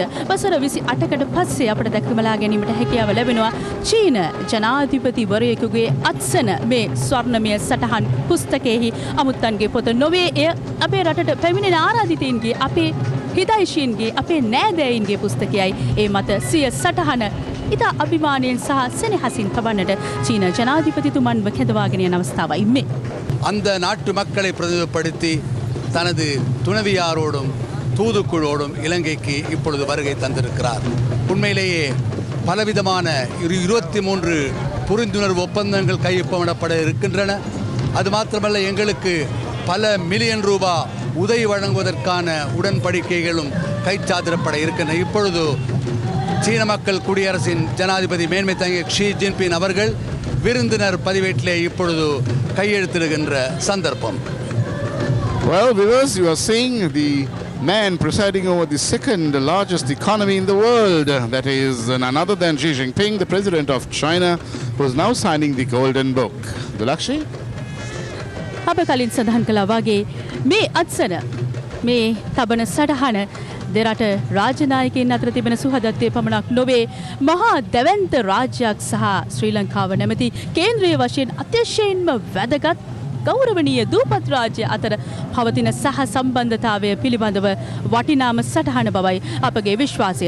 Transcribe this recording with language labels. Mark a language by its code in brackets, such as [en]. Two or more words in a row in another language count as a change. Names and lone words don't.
[si] වසර 28කට පස්සේ අපට දැකමලා ගැනීමට හැකියාව ලැබෙනවා චීන ජනාධිපතිවරයෙකුගේ අත්සන මේ ස්වර්ණමය සටහන් පුස්තකයෙහි අමුත්තන්ගේ පොත නොවේ. එය අපේ රටට පැමිණෙන ආරාධිතයින්ගේ අපේ හිතයිශීන්ගේ අපේ නෑදෑයින්ගේ පුස්තකයයි. ඒ මත සිය සටහන ඉතා අභිමානයෙන් සහ සෙනෙහසින් තබන්නට චීන ජනාධිපතිතුමන්ව කැඳවාගෙන යන අවස්ථාවයි මේ. [ta] அந்த நாட்டு மக்களை பிரதிநிதிப்படுத்தி தனது துணைவியாரோடும் தூதுக்குழோடும் இலங்கைக்கு இப்பொழுது வருகை தந்திருக்கிறார். உண்மையிலேயே பலவிதமான 23 புரிந்துணர்வு ஒப்பந்தங்கள் கையொப்பமிடப்பட இருக்கின்றன. அது மாத்திரமல்ல, எங்களுக்கு பல மில்லியன் ரூபாய் உதவி வழங்குவதற்கான உடன்படிக்கைகளும் கைச்சாத்திடப்பட இருக்கின்றன. இப்பொழுது சீன மக்கள் குடியரசின் ஜனாதிபதி மேன்மை தங்கிய ஷி ஜின்பிங் அவர்கள் விருந்தினர் பதிவேட்டிலே இப்பொழுது கையெழுத்திடுகின்ற சந்தர்ப்பம். [en] Well, viewers, you are seeing the man presiding over the second largest economy in the world. That is none other than Xi Jinping, the president of China, who is now signing the Golden Book. Dulakshi? [si] අප කලින් සඳහන් කළා වගේ මේ අත්සන මේ තබන සටහන දෙරට රාජනායකයන් අතර තිබෙන සුහදත්වයේ පමණක් නොවේ, මහා දැවැන්ත රාජ්‍යයක් සහ ශ්‍රී ලංකාව නැමැති කේන්ද්‍රීය වශයෙන් අතිශයින්ම වැදගත් ගෞරවනීය දූපත් රාජ්‍ය අතර පවතින සහ සම්බන්ධතාවය පිළිබඳව වටිනාම සටහන බවයි අපගේ විශ්වාසය.